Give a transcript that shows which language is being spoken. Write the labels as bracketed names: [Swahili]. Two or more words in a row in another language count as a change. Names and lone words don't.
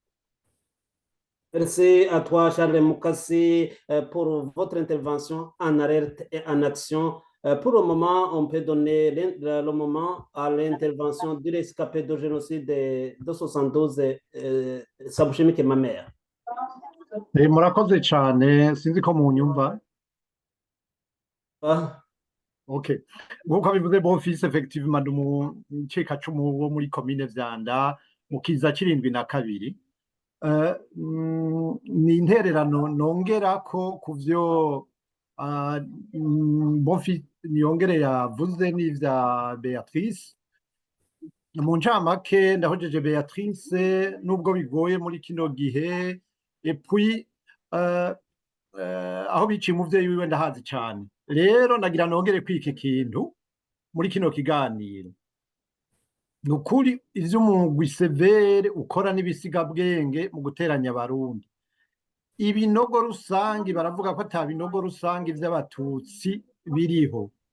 [French] Merci à toi, Charles Moukassi, pour votre intervention en alerte et en action. Pour le moment, on peut donner le moment à l'intervention du rescapé du génocide de 72, Sabouchimi, qui est ma mère. [Rundi] Murakoze cyane sinzi ko munyumva. Ah, Okay. Nk'uko bivuze Bonfils effectivement umucikacumu wo muri komine Vyanda mu kiza kirindwi na kabiri. Ni intererano nongera ko ku vyo Bonfils niyongere yavuze n'ivya Beatrice. Mu ncamake ndahojeje Beatrice nubwo bigoye muri kino gihe [French] et puis [Rundi] aho biciye umuvyeyi wiwe ndahazi cyane. Rero nagira nongere kwiki kintu muri kino kiganiro. Nukuri ivyo umugwi severe ukora n'ibisigabwenge mu guteranya abarundi. Ibinogo rusangi baravuga ko ata binogo rusangi vy'abatutsi biriho.